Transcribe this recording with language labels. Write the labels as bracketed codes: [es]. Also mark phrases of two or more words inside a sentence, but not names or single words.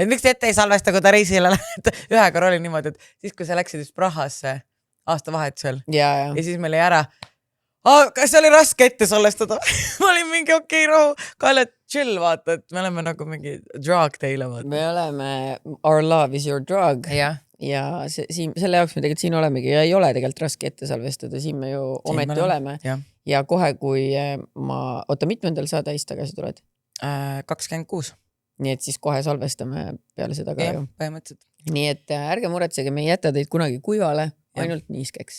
[et] miks te ette ei salvesta, kui ta reisile lähed? Ühe korra oli niimoodi, et siis, kui sa läksid just Prahasse aastavahetusel ja siis meil oli ära kas see oli raske ette salvestada? Ma olin mingi okei, rohu. Kalle, chill, vaata, et me oleme nagu mingi drug teile, vaata. Me oleme [en] our love is your drug. [et] Ja selle jaoks me tegelikult siin olemegi ja ei ole tegelikult raske ette salvestada. Siin me ju ometi oleme. Ja kohe, kui mitmendal sa täis tagasi tuled? 26. Nii et siis kohe salvestame peale seda ka ju. Põhimõtteliselt. Nii et ärge muretsege, me ei jäta teid kunagi kuivale, ainult niiskeks.